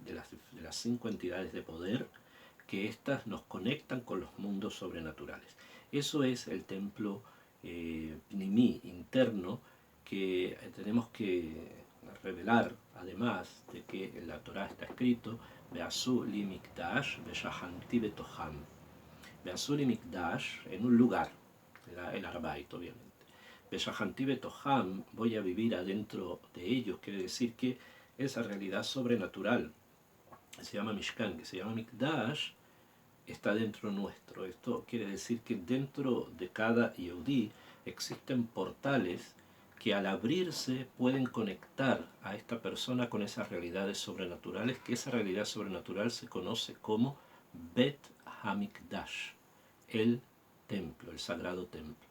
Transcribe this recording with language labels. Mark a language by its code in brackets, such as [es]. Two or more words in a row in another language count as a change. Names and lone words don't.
[es] De las 5 entidades de poder, que éstas nos conectan con los mundos sobrenaturales. Eso es el templo Pnimí, interno, que tenemos que revelar, además de que en la Torah está escrito [he] ועשו לי מקדש ושכנתי בתוכם. ועשו לי מקדש, [es] en un lugar, el Arbait, obviamente. [he] ושכנתי בתוכם, [es] voy a vivir adentro de ellos, quiere decir que esa realidad sobrenatural se llama Mishkan, que se llama Mikdash, está dentro nuestro. Esto quiere decir que dentro de cada Yehudí existen portales que al abrirse pueden conectar a esta persona con esas realidades sobrenaturales, que esa realidad sobrenatural se conoce como [he] בית המקדש, [es] el templo, el sagrado templo.